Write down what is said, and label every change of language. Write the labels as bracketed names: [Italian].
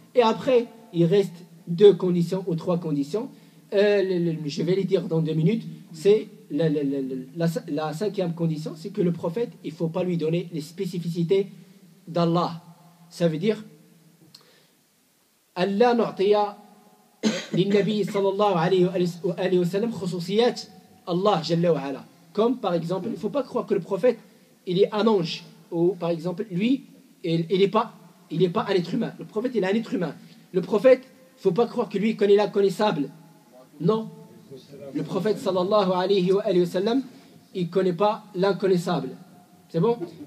[French] Et après, il reste 2 conditions ou 3 conditions. Je vais les dire dans 2 minutes. C'est la 5e condition, c'est que le prophète, il ne faut pas lui donner les spécificités d'Allah. Ça veut dire [Arabic] Allah نعطي للنبي صلى الله عليه وآله وسلم خصوصيات Allah جل وعلا. [French] Comme par exemple, il ne faut pas croire que le prophète il est un ange, ou par exemple lui il n'est pas un être humain. Le prophète il est un être humain. Le prophète, il ne faut pas croire que lui il connaît l'inconnaissable. Non. Le prophète sallallahu alayhi wa sallam, il ne connaît pas l'inconnaissable. C'est bon?